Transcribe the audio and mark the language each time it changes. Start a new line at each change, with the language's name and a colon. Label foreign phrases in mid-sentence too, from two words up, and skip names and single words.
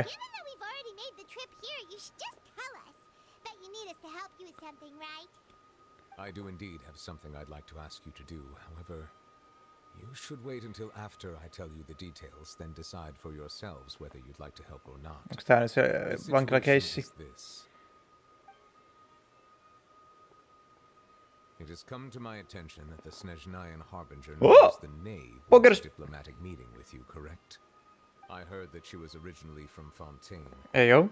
English: Given that we've already made the trip here, you should just tell us. Bet you need us to help you with something, right? I do indeed have something I'd like to ask you to do. However, you should wait until after I tell you the details, then decide for yourselves whether you'd like to help or not.
Finnish: Onks tää nyt se
English: The situation
Finnish: vankilakeissi?
English: is this. It has come to my attention that the Snezhnayan Harbinger knows the knave wants a diplomatic meeting with you, correct? I heard that she was originally from Fontaine. Eyo.